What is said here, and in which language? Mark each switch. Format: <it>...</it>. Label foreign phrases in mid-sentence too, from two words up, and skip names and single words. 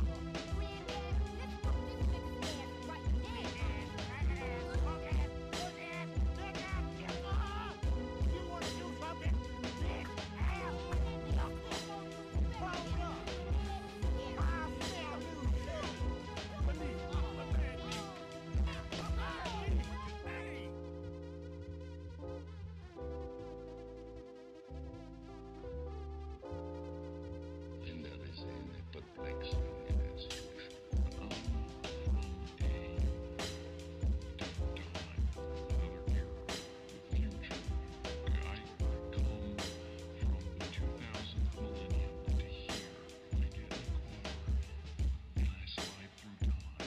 <en>Granddad, let's put this nigga's ass right now. You wanna do something? Big ass nigga. Hold up. I'll sell you shit.</en> <es>En la escena perplexa en la situation.</es> <en>Another era, the future. I come from the 2000th millennium to here. I get in a car and I slide through time.</en>